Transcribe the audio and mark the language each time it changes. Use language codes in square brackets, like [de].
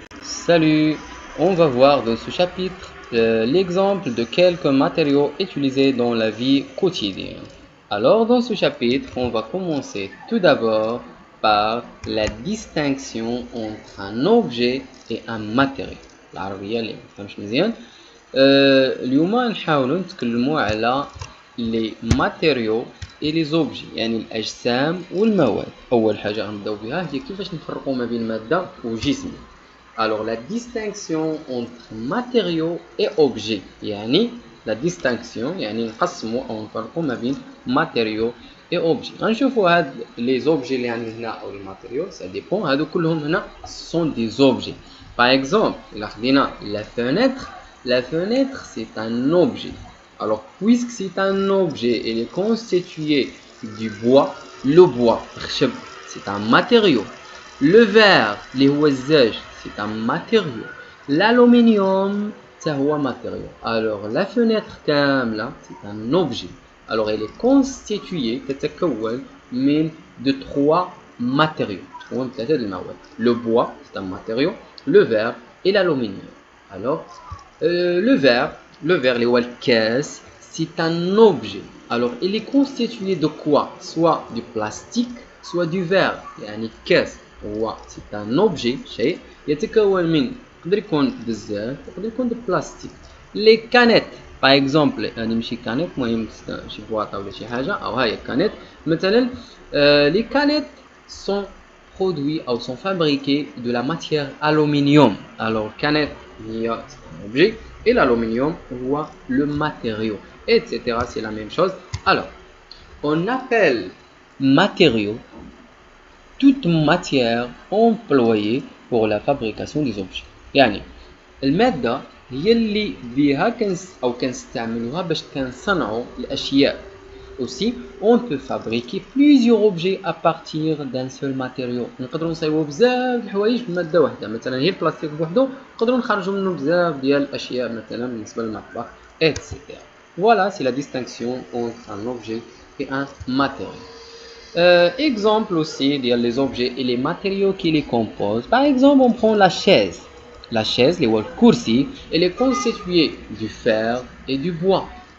[fr] Salut, on va voir dans ce chapitre l'exemple de quelques matériaux utilisés dans la vie quotidienne. Alors dans ce chapitre, on va commencer tout d'abord par la distinction entre un objet et un matériau. [ar] العربية اللي ما فهمش مزيان. اليوم نحاولوا نتكلموا على [fr] les matériaux et les objets [ar] يعني الأجسام والمواد. أول حاجة غنبداو بها هي كيفاش نفرقوا ما بين مادة وجسم. [fr] Alors la distinction entre matériaux et objets يعني la distinction [ar] يعني نقسموا أو نفرقوا ما بين [fr] matériaux et objets. [ar] غنشوفوا هاد [fr] les objets [ar] اللي عندنا هنا أو [fr] les matériaux ça dépend. [ar] هادو كلهم هنا [fr] sont des objets. Par exemple [ar] إلا خدينا [fr] la fenêtre c'est un objet. Alors puisque c'est un objet et est constitué du bois, le bois c'est un matériau. Le verre [ar] اللي هو الزاج [fr] c'est un matériau. L'aluminium c'est un matériau. Alors la fenêtre [ar] كاملة [fr] c'est un objet. Alors elle est constituée [ar] تتكون [fr] de trois matériaux. Le bois c'est un matériau, le verre et l'aluminium. Alors le verre [ar] اللي هو الكاس [fr] c'est un objet. Alors il est constitué de quoi? Soit du plastique soit du verre. [ar] يعني كاس هو [fr] c'est un objet [ar] شيء يتكون من يقدر يكون بزاف يقدر يكون [fr] de plastique. Les canettes par exemple [ar] يعني ماشي كانيت المهم شي بواطه ولا شي حاجه او هاي كانيت مثلا. [fr] les canettes sont produits ou sont fabriqués de la matière aluminium. Alors canette [ar] هي [fr] c'est un objet et l'aluminium [ar] هو [fr] le matériau etc. c'est la même chose. Alors on appelle matériau toute matière employée pour la fabrication des objets. [ar] يعني المادة هي اللي بها كنستعملوها باش كنصنعوا الأشياء. [fr] Aussi, on peut fabriquer plusieurs objets à partir d'un seul matériau. [ar] نقدروا نصايبوا بزاف الحوايج بمادة واحدة. مثلا هي البلاستيك بوحدو نقدروا نخرجوا منه بزاف ديال الأشياء مثلا بالنسبة للمطبخ etc. [fr] Voilà, c'est la distinction entre un objet et un matériau. Exemple aussi les objets et les matériaux qui les composent. Par exemple, on prend la chaise. La chaise, les kursi, elle est constituée du fer et du bois.